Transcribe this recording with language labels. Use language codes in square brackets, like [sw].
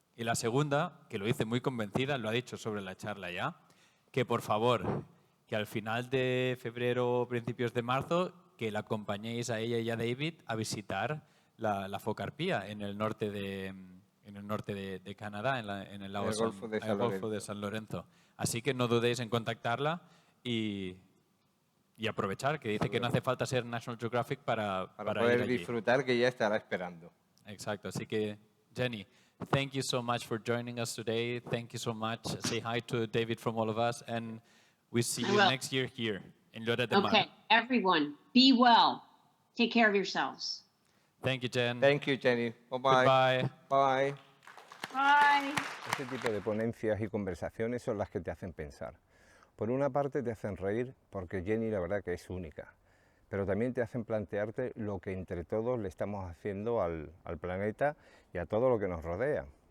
[es] Y la segunda, que lo dice muy convencida, lo ha dicho sobre la charla ya, que por favor, que al final de febrero o principios de marzo, que la acompañéis a ella y a David a visitar la focarpía en el norte de Canadá, en el lago Golfo de San Lorenzo. Así que no dudéis en contactarla y aprovechar, que dice que no hace falta ser National Geographic para poder ir allí. disfrutar, que ya estará esperando. Exacto. Así que, [en] Jenny, thank you so much for joining us today. Thank you so much. Say hi to David from all of us, and we see you next year here in Lloret de Mar. Okay, everyone, be well. Take care of yourselves. Thank you, Jen. Thank you, Jenny. Bye-bye. Goodbye. Bye. Bye. [es] Este tipo de ponencias y conversaciones son las que te hacen pensar. Por una parte te hacen reír porque Jenny la verdad que es única, pero también te hacen plantearte lo que entre todos le estamos haciendo al planeta y a todo lo que nos rodea.